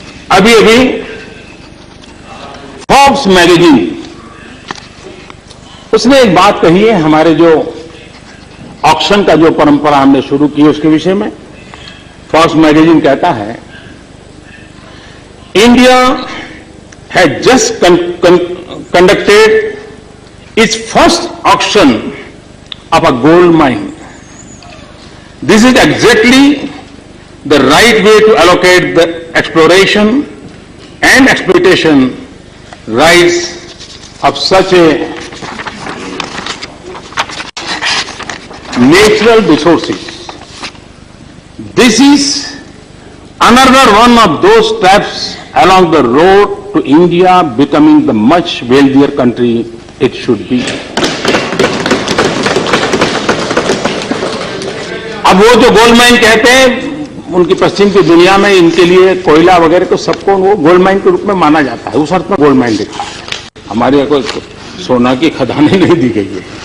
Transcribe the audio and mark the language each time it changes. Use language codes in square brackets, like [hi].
[hi] अभी Forbes magazine, उसने एक बात कही है, हमारे जो ऑक्शन का जो परंपरा हमने शुरू की उसके विषय में। फोर्ब्स मैगजीन कहता है, [en] India has just conducted its first auction of a gold mine. This is exactly the right way to allocate the exploration and exploitation rights of such a natural resources. This is another one of those steps along the road to India becoming the much wealthier country it should be. [hi] अब वो जो gold mine कहते हैं, उनकी पश्चिम की दुनिया में इनके लिए कोयला वगैरह को सबको वो गोल्ड माइन के रूप में माना जाता है। उस अर्थ में गोल्ड माइन लिखा है, हमारे यहाँ कोई सोना की खदानें नहीं दी गई है।